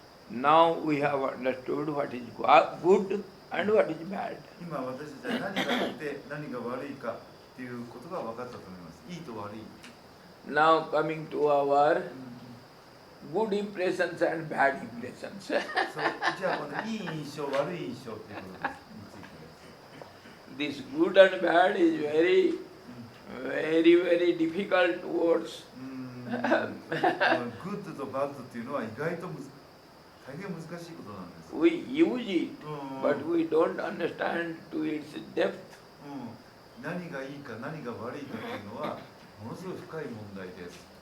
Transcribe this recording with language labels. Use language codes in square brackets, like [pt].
[en] Now we have understood what is good and what is bad. [ja] 今私たちは何が良くて何が悪いかっていうことが分かったと思います。いいと悪い。 [en] Now coming to our うん。 good impressions and bad impressions. [ja] そうじゃあこのいい印象悪い印象っていうことについてです。 [en] This good and bad is very, very difficult words. [ja] グッドとバッドっていうのは意外と大変難しいことなんです。 [en] We use it, うん but we don't understand to its depth. [ja] 何がいいか何が悪いかっていうのはものすごい深い問題です。